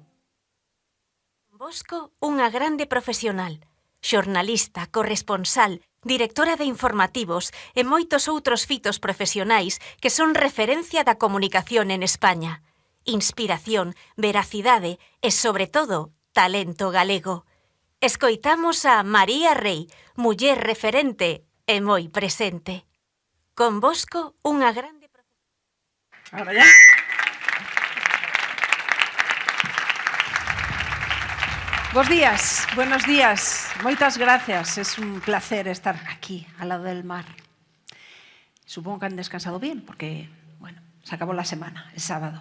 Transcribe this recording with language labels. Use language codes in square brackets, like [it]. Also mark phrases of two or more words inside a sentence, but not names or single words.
[gl] Bosco, unha grande profesional, xornalista, corresponsal, directora de informativos e moitos outros fitos profesionais que son referencia da comunicación en España. Inspiración, veracidade e, sobre todo, talento galego. Escoitamos a María Rei, muller referente e moi presente. Con Bosco, unha grande profesional. [es] Ahora ya. Buenos días, [gl] moitas gracias. [es] Es un placer estar aquí, al lado del mar. Supongo que han descansado bien, porque, bueno, se acabó la semana, el sábado.